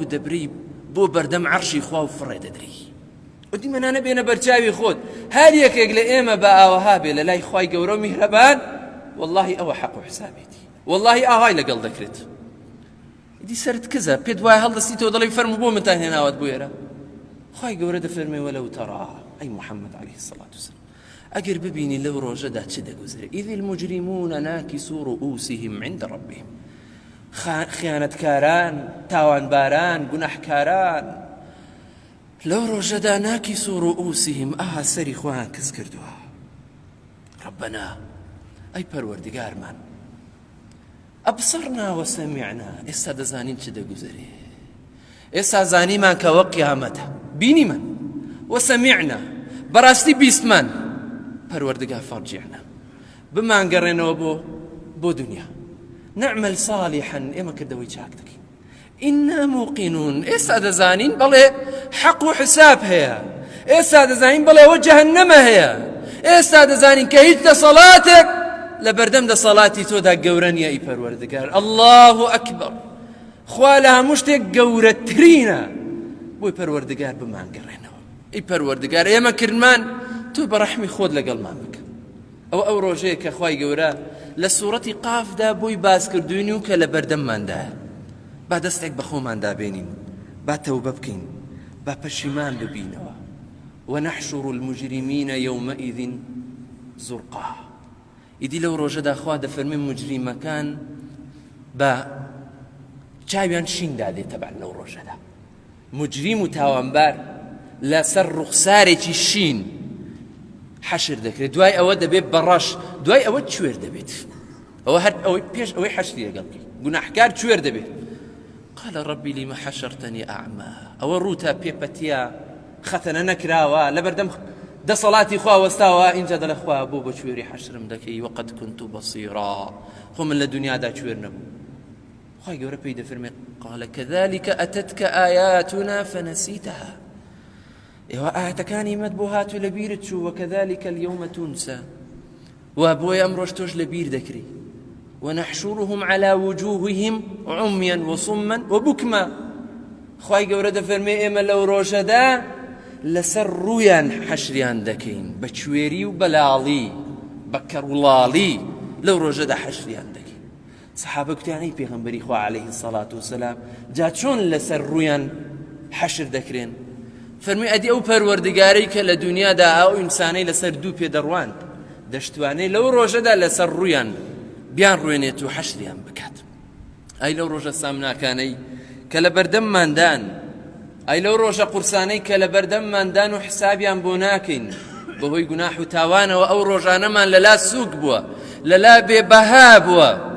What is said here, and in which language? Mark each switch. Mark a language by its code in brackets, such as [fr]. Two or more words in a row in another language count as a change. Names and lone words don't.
[ckb] دەبری بۆ بەردەم عەرشی خوا و فڕێ دەدری ئەدی منانە بێنە بەرچاوی خۆت هەر یەکێک لە ئێمە بە ئاوەها بێ لە لای خوای گەورە و میهرەبان واللهی ئەوە حەق و حسابێتی واللهی ئاهای لەگەڵ دەکرێت ئیدی سەرت کزە پێت وایە هەڵدەستیتەوە دەڵی فەرموو بۆ منتان هێناوەت بۆ ئێرە خوای گەورە دەفەرمێ [ar] وەلەو تەڕا [ckb] ئەی محەممەد [ar] عەلەیهی السەڵات وسەلام [ckb] ئەگەر ببینی لەو ڕۆژەدا چ دەگوزرێ [ar] ئیذ المجرمون ناکسو رؤوسهم عند ربهم [ckb] خیانەتکاران تاوانباران گوناحکاران لەو ڕۆژەدا [ar] ناکسو رؤوسهم [ckb] ئاها سەری خۆیان کز کردووە ربنا ئەی پەروەردگارمان [ar] ئەبصەرنا وەسەمیعنا [ckb] ئێستا دەزانین چ دەگوزرێ ئێستا زانیمان کە وە قیامەتە بینیمان وەسەمیعنا بەڕاستی بیستمان پەروەردگار فەرجیعنا بمانگەڕێنەوە بۆ دنیا [ar] نعمل صالحا [ckb] ئێمە کردەوەی چاک دەکەین [ar] ئیننا موقینون [ckb] ئێستا دەزانین بەڵێ حەق و حساب هەیە ئێستا دەزانین بەڵێ ئەوە جەهەنەمە هەیە ئێستا دەزانین کە هیچ دەسەڵاتێک لە بەردەم دەسەڵاتی تۆدا گەورە نییە ئەی پەروەردگار [ar] الله ئەکبەر [ckb] خوا لە هەموو شتێک گەورەترینە بۆی پەروەردگار بمانگەڕێنەوە ئەی پەروەردگار ئێمە کردمان تۆ بە ڕەحمی خۆت لەگەڵمان بکە ئەو ڕۆژەیە کە خوای گەورە لە سوورەتی قافدا بۆی باس کردوینی و کە لە بەردەمماندایە با دەستێک بە خۆماندا بێنین با تەوبە بکەین با پەشیمان ببینەوە [ar] ونحشر المجرمين يومئذ [ckb] زرقا ئیدی لەو ڕۆژەدا خوا دەفەرمێ مجریمەکان بە چاویان شیندا دێت تەبەن لەو ڕۆژەدا مجریم و تاوانبار لەسەر ڕوخسارێکی شین حەشر دەکرێت دوای ئەوە دەبێت بەڕەش دوای ئەوە کوێر دەبێت ئەوە هەر ئەوەی پێش ئەوەی حەشری لەگەڵ بکەیت گوناحکار کوێر دەبێت [ar] قال ربي لما حشرتني أعمى [ckb] ئەوە ڕووتە پێپەتیە خەتەنە نەکراوە لەبەردەم دەسەڵاتی خوا وەستاوە اینجا دەڵێ خوا بۆ بە کوێری حەشرم دەکەی [ar] وەقەد كنت بەصیرا [ckb] خۆ من لە دنیادا کوێر نەبوو خوای گەورە پێی دەفەرمێ [ar] قال كذلك أتتك آياتنا فنسيتها [ckb] ئێوە ئاەتەکانی مەت بۆ هاتووە لە بیرت چوو [ar] وكذلك اليوم تنسى [ckb] و بۆیە ئەمڕۆژ تۆش لە بیر دەکری [ar] ونحشرهم على وجوههم عميا وصما وبكما [ckb] خوای گەورە دەفەرمێ ئێمە لەو ڕۆژەدا لەسەر ڕوویان حەشریان دەکەین بە کوێری و بەلاڵی بە کەڕوڵاڵی لەو ڕۆژەدا حەشریان دەکەین سەحابە کوتیانەی پێغەمبەری خوا [ar] عەلەیهی السەڵات وسەلام [ckb] جا چۆن لەسەر ڕوویان حەشر دەکرێن فەرمی ئەدی ئەو پەروەردگارەی کە لە دنیادا ئەو ئینسانەی لەسەر دوو پێدەڕواند دەشتوانەی لەو ڕۆژەدا لەسەر ڕوویان بیان ڕوێنێت و حەشریان بکات ئەی لەو ڕۆژە سامناکانەی کە لە بەردەمماندان ئەی لەو ڕۆژە قورسانەی کە لە بەردەمماندان و حسابیان بۆ ناکەین بەهۆی گوناح و تاوانەوە ئەو ڕۆژانەمان لەلا سووک بووە لەلا بێبەها بووە